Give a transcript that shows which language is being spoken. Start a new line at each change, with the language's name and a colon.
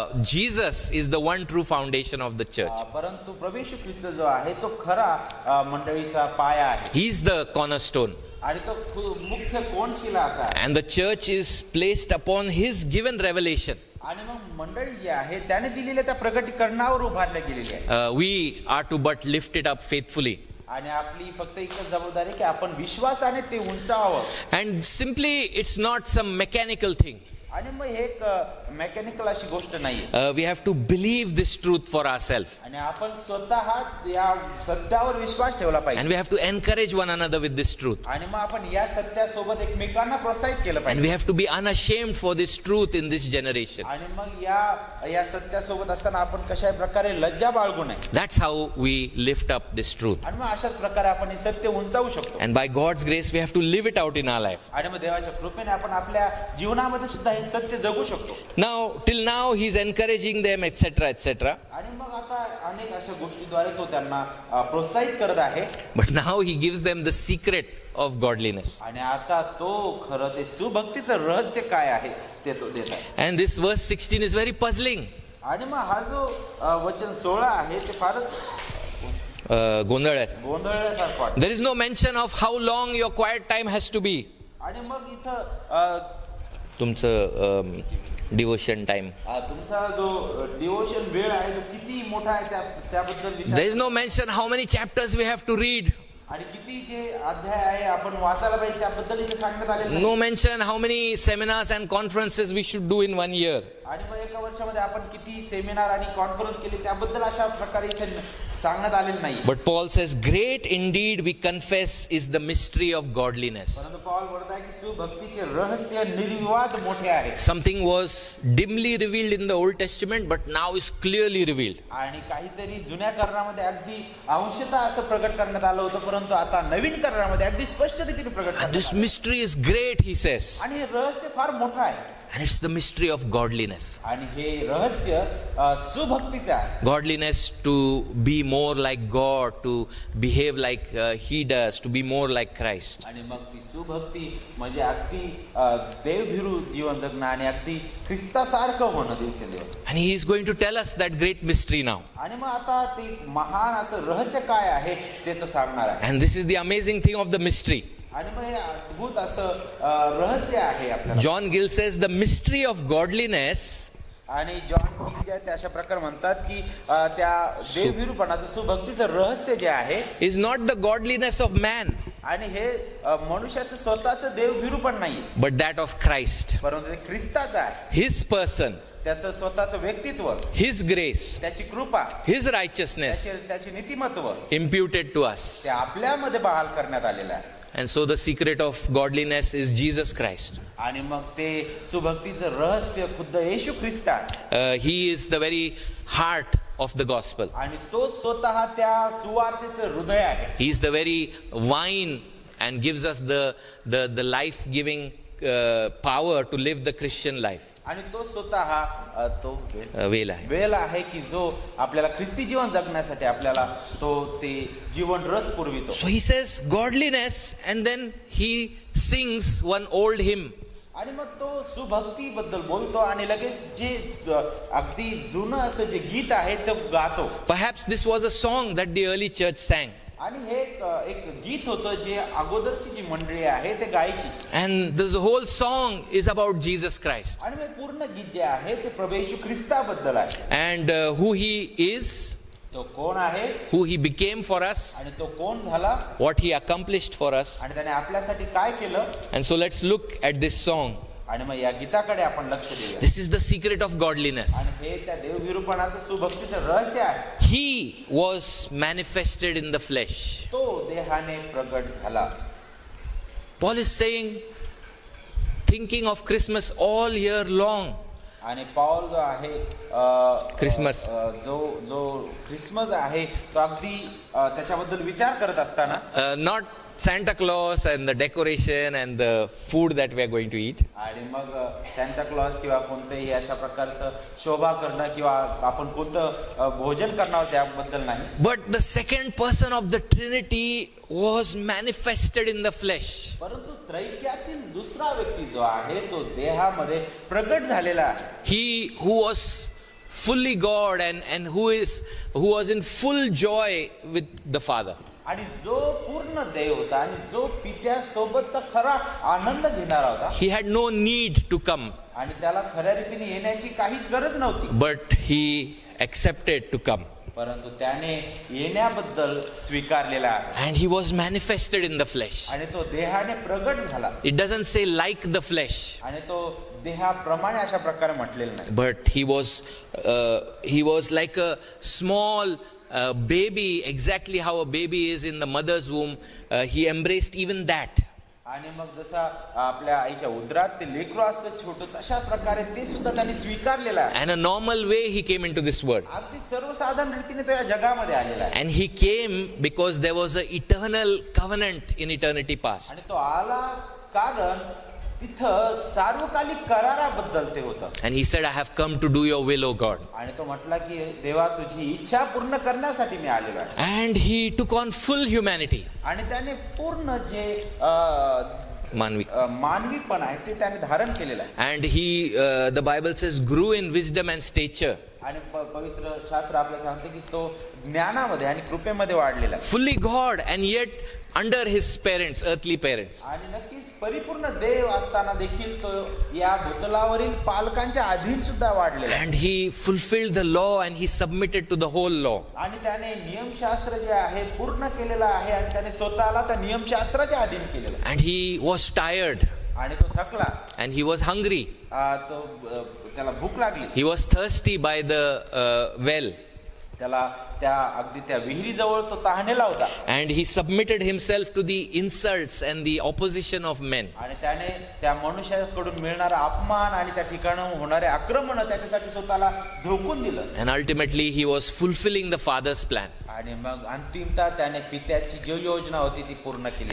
English: Jesus is the one true foundation of the church.
Marathi: परंतु प्रभू येशू ख्रिस्त जो आहे तो खरा मंडळीचा पाया आहे.
English: He is the cornerstone.
Marathi: आणि तो मुख्य कोनशिला असा आहे.
English: And the church is placed upon his given revelation.
Marathi: आणि मग मंडळी जी आहे त्याने दिलेल्या त्या प्रकटीकरणावर उभारल्या गेलेली आहे.
English: We are to but lift it up faithfully.
Marathi: आणि आपली फक्त एकच जबाबदारी की आपण विश्वासाने ते उंचावावं.
English: And simply it's not some mechanical thing.
Marathi: आणि मग हे एक मेकॅनिकल अशी गोष्ट नाही.
English: We have to believe this truth for ourselves.
Marathi: आणि आपण स्वतः या सत्यावर विश्वास ठेवला पाहिजे.
English: And we have to encourage one another with this truth.
Marathi: आणि मग आपण या सत्यासोबत एकमेकांना प्रोत्साहित केलं
English: And
Marathi: पाहिजे.
English: we have to be unashamed for this truth in this generation.
Marathi: आणि मग या सत्यासोबत असताना आपण कशा प्रकारे लज्जा बाळगू नये.
English: That's how we lift up this truth.
Marathi: आणि मग अशाच प्रकारे आपण हे सत्य उंचावू शकतो.
English: And by God's grace we have to live it out in our life.
Marathi: आणि मग देवाच्या कृपेने आपण आपल्या जीवनामध्ये सुद्धा हे सत्य जगू शकतो.
English: Till now he is encouraging them, etc., etc.
Marathi: आणि मग आता अनेक अशा गोष्टीद्वारे तो त्यांना प्रोत्साहित करत आहे.
English: But now he gives them the secret of godliness.
Marathi: आणि आता तो खरं ते सुभक्तीचं रहस्य काय आहे ते तो देत आहे.
English: And this verse 16 is very puzzling.
Marathi: आणि मग हा जो वचन 16 आहे ते फारच गोंधळल्यासारखं वाटतं.
English: There is no mention of how long your quiet time has to be.
Marathi: आणि मग इथं तुमचं डिवोशन टाइम, तुमचा जो डिवोशन वेळ आहे तो किती मोठा आहे त्याबद्दल विचार.
English: There is no mention how many chapters we have to read.
Marathi: आणि किती जे अध्याय आहे आपण वाचायला पाहिजे त्याबद्दल इथे सांगण्यात आले नाही.
English: No mention how many seminars and conferences we should do in 1 year.
Marathi: आणि मग एका वर्षामध्ये आपण किती सेमिनार आणि कॉन्फरन्स केले त्याबद्दल अशा प्रकारे इथे सांगण्यात आलेलं नाही.
English: But Paul says, great indeed we confess is the mystery of godliness.
Marathi: परंतु पौल म्हणत आहे की सुभक्तीचे रहस्य निर्विवाद मोठे आहे.
English: Something was dimly revealed in the Old Testament but now is clearly revealed.
Marathi: आणि काहीतरी जुन्या करारामध्ये अगदी अंशतः असं प्रकट करण्यात आलं होतं परंतु आता नवीन करारामध्ये अगदी स्पष्ट रीतीने प्रकट करण्यात आलं.
English: This mystery is great, he says.
Marathi: आणि हे रहस्य फार मोठं आहे.
English: And it's the mystery of godliness.
Marathi: आणि हे रहस्य सुभक्तीचे आहे.
English: Godliness, to be more like God, to behave like he does, to be more like Christ.
Marathi: आणि मग ती सुभक्ती म्हणजे अगदी देवभिरू जीवन जगणं आणि अगदी ख्रिस्तासारखं होणं दिवसेंदिवस.
English: And he is going to tell us that great mystery now.
Marathi: आणि मग आता ते महान असं रहस्य काय आहे ते तो सांगणार आहे.
English: And this is the amazing thing of the mystery.
Marathi: आणि मग हे अद्भुत असं रहस्य आहे आपल्याला.
English: John Gill says the mystery of godliness.
Marathi: आणि जॉन गिल जे अशा प्रकारे म्हणतात की त्या देवभिरूपणाचं सुभक्तीचं रहस्य जे आहे
English: is not the godliness of man.
Marathi: आणि हे मनुष्याचं स्वतःचं देवभिरूपण नाही
English: but that of Christ.
Marathi: परंतु ते ख्रिस्ताचं आहे.
English: His person,
Marathi: त्याचं स्वतःचं व्यक्तित्व,
English: his grace,
Marathi: त्याची कृपा,
English: his righteousness
Marathi: त्याचे नीतिमत्व
English: imputed to us.
Marathi: ते आपल्यामध्ये बहाल करण्यात आलेलं आहे.
English: And so the secret of godliness is Jesus Christ.
Marathi: आणि मग ते सुभक्तीचं रहस्य खुद्द येशू ख्रिस्त आहे.
English: He is the very heart of the gospel.
Marathi: आणि तो स्वतः त्या सुवार्तेचं हृदय आहे.
English: He is the very wine and gives us the life giving power to live the Christian life.
Marathi: आणि तो स्वतः तो वेल आहे की जो आपल्याला ख्रिस्ती जीवन जगण्यासाठी आपल्याला तो ते जीवन रस पुरवितो.
English: So he says godliness and then he sings one old hymn.
Marathi: आणि मग तो सुभक्ती बद्दल बोलतो आणि लगेच जे अगदी जुनं असं जे गीत आहे ते गातो.
English: Perhaps this was a song that the early church sang.
Marathi: आणि हे एक गीत होतं जे अगोदरची जी मंडळी आहे ते गायची.
English: And the whole song is about Jesus Christ.
Marathi: आणि हे पूर्ण गीत जे आहे ते प्रभू येशू ख्रिस्ताबद्दल आहे.
English: And who he is.
Marathi: तो कोण आहे,
English: who he became for us,
Marathi: आणि तो कोण झाला,
English: what he accomplished for us.
Marathi: आणि त्याने आपल्यासाठी काय केलं.
English: And so let's look at this song.
Marathi: आणि मग या गीताकडे आपण लक्ष देऊया.
English: This is the secret of godliness.
Marathi: आणि हे त्या देवभिरूपणाचं सुभक्तीचं रहस्य आहे.
English: He was manifested in the flesh.
Marathi: तो देहाने प्रगट झाला.
English: Paul is saying, thinking of Christmas all year long.
Marathi: आणि पौल जो आहे
English: Christmas.
Marathi: जो ख्रिसमस आहे तो अगदी त्याच्याबद्दल विचार करत असताना,
English: Not Santa Claus and the decoration and the food that we are going to eat.
Marathi: आणि मग सॅन्टा क्लॉज किंवा कोणतेही अशा प्रकारचं शोभा करणं किंवा आपण कोणतं भोजन करणार त्याबद्दल नाही.
English: But the second person of the Trinity was manifested in the flesh.
Marathi: परंतु त्रैक्यातील दुसरा व्यक्ती जो आहे तो देहामध्ये प्रगट झालेला आहे.
English: He who was fully God and who was in full joy with the Father.
Marathi: आणि जो पूर्ण देव होता आणि जो पित्यासोबतचा खरा आनंद घेणारा होता.
English: He had no need to come.
Marathi: आणि त्याला खऱ्या रीतीने येण्याची काहीच गरज नव्हती.
English: But he accepted to come.
Marathi: परंतु त्याने येण्याबद्दल स्वीकारलेला आहे.
English: And he was manifested in the flesh.
Marathi: आणि तो देहाने प्रगट झाला.
English: It doesn't say like the flesh.
Marathi: आणि तो देहाप्रमाणे अशा प्रकारे म्हटलेलं नाही.
English: But he was like a small baby, exactly how a baby is in the mother's womb. He embraced even that.
Marathi: आणि मग जसा आपल्या आईच्या उदरात ते लेकरू असतं छोटं, तशा प्रकारे ते सुद्धा त्यांनी स्वीकारलेलं आहे.
English: And a normal way he came into this world.
Marathi: अगदी सर्वसाधारण रीतीने तो या जगामध्ये आलेला आहे.
English: And he came because there was an eternal covenant in eternity past.
Marathi: आणि तो आला कारण तिथं सार्वकालिक कराराबद्दल ते होतं.
English: And he said, I have come to do your will, O God.
Marathi: आणि तो म्हटला की देवा तुझी इच्छा पूर्ण करण्यासाठी मी आलेलो आहे.
English: And he took on full humanity.
Marathi: आणि त्याने पूर्ण जे Manvi. मानवीपण आहे ते त्याने धारण केलेलं आहे.
English: And he, the Bible says, grew in wisdom and stature.
Marathi: आणि पवित्र शास्त्र आपल्याला सांगते की तो ज्ञानामध्ये आणि कृपेमध्ये वाढलेला आहे.
English: Fully God and yet under his parents, earthly parents.
Marathi: आणि नक्कीच परिपूर्ण देव असताना देखील तो या भूतलावरील पालकांच्या अधीन सुद्धा वाढलेला आहे.
English: And he fulfilled the law and he submitted to the whole law.
Marathi: आणि त्याने नियमशास्त्र जे आहे पूर्ण केलेलं आहे आणि त्याने स्वतःला त्या नियमशास्त्राच्या अधीन केलेलं आहे.
English: And he was tired.
Marathi: आणि तो थकला.
English: And he was hungry.
Marathi: त्याला भूक लागली.
English: He was thirsty by the well.
Marathi: त्याला त्या अगदी त्या विहिरीजवळ तो तहानेला होता.
English: And he submitted himself to the insults and the opposition of men.
Marathi: आणि त्याने त्या मनुष्याकडून मिळणारा अपमान आणि त्या ठिकाणी होणारे आक्रमण त्याच्यासाठी स्वतःला झोकून दिलं.
English: And ultimately he was fulfilling the Father's plan.
Marathi: आणि मग अंतिमतः त्याने पित्याची जी योजना होती ती पूर्ण केली.